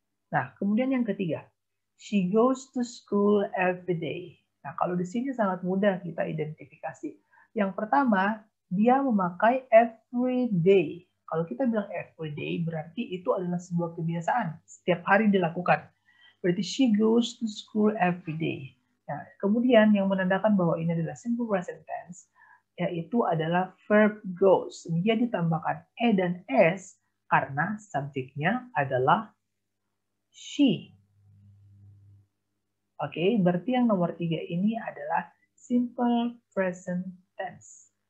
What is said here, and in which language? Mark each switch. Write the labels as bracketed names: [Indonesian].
[Indonesian] Nah, kemudian yang ketiga, [English] she goes to school every day. [Indonesian] Nah, kalau di sini sangat mudah kita identifikasi. Yang pertama, dia memakai [English] every day. [Indonesian] Kalau kita bilang [English] every day, [Indonesian] berarti itu adalah sebuah kebiasaan. Setiap hari dilakukan. Berarti [English] she goes to school every day. [Indonesian] Nah, kemudian yang menandakan bahwa ini adalah simple present tense, yaitu adalah verb goes. Dia ditambahkan dan s karena subjeknya adalah she. Oke, berarti yang nomor 3 ini adalah simple present tense.